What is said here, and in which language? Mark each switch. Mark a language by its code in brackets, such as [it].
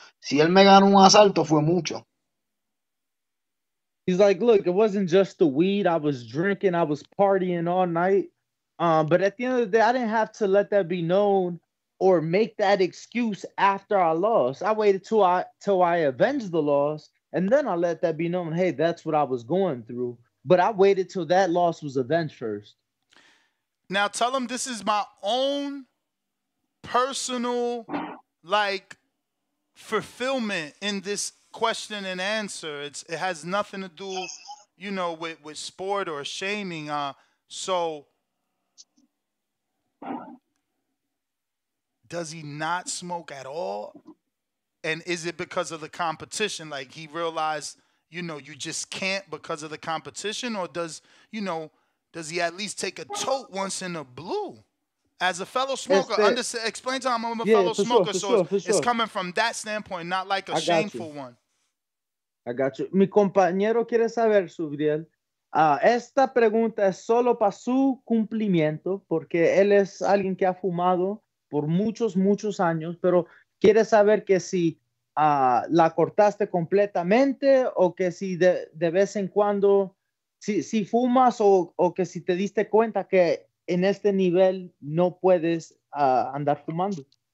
[es] Si él me ganó un asalto fue mucho. [en] He's like, look, it wasn't just the weed. I was drinking, I was partying all night. But at the end of the day, I didn't have to let that be known or make that excuse after I lost. I waited till I avenged the loss, and then I let that be known. Hey, that's what I was going through. But I waited till that loss was avenged first. Now tell him this is my own personal, like, fulfillment in this question and answer. It has nothing to do, with sport or shaming. So does he not smoke at all? And is it because of the competition? Like he realized, you just can't because of the competition, or does he at least take a tote once in a blue? As a fellow smoker, explain to him I'm a fellow smoker, so it's coming from that standpoint, not like a shameful one. I got you. [es] Mi compañero quiere saber, Subriel, esta pregunta es solo para su cumplimiento, porque él es alguien que ha fumado por muchos, muchos años, pero quiere saber que si la cortaste completamente o que si de vez en cuando, si fumas o que si te diste cuenta que en este nivel no puedes andar fumando.